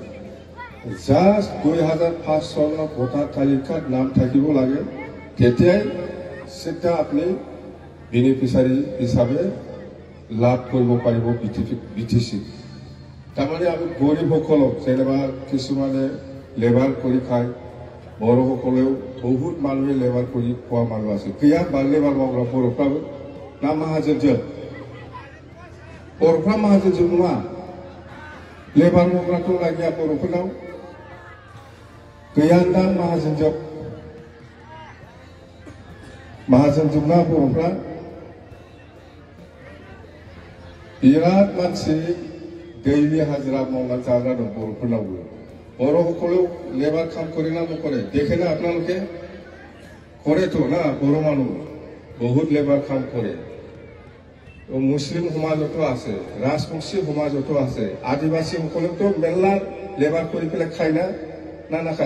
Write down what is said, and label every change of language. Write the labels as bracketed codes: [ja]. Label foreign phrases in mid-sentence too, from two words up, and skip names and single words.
[as] জাস্ট 2005 চনৰ ভোটাৰ তালিকাত নাম থাকিব লাগে, তেতিয়াই চিধা আপুনি বেনিফিচিয়াৰী হিচাপে লাভ কৰিব পাৰিব বিটিচি। তাৰমানে আমি গৰীবসকলক যেনেবা কিছুমানে লেবাৰ কৰি খায়, বড়োসকলেও বহুত মানুহে লেবাৰ কৰি খোৱা মানুহ আছে। [brx] গैया বা লেবাৰ मावग्रा बर'फ्राबो ना माहाजोनजों बर'फ्रा माहाजोनजों नङा, लेबार मावग्राथ' लागिया बर'फोरनाव गैयादां माहाजोनजोंना बर'फ्रा बिराद मानसि दैलि हाजिरा मावनानै जाग्रा दं बर'फोरनावबो। [as] बर'সকলেও লেবাৰ কাম কৰে না নকৰে দেখে না আপোনালোকে? কৰেতো না, বড়ো মানুহ বহুত লেবাৰ কাম কৰে। মুছলিম সমাজতো আছে, ৰাজবংশী সমাজতো আছে, আদিবাসীসকলেতো মেলা লেবাৰ কৰি পেলাই খায় না নাখায়?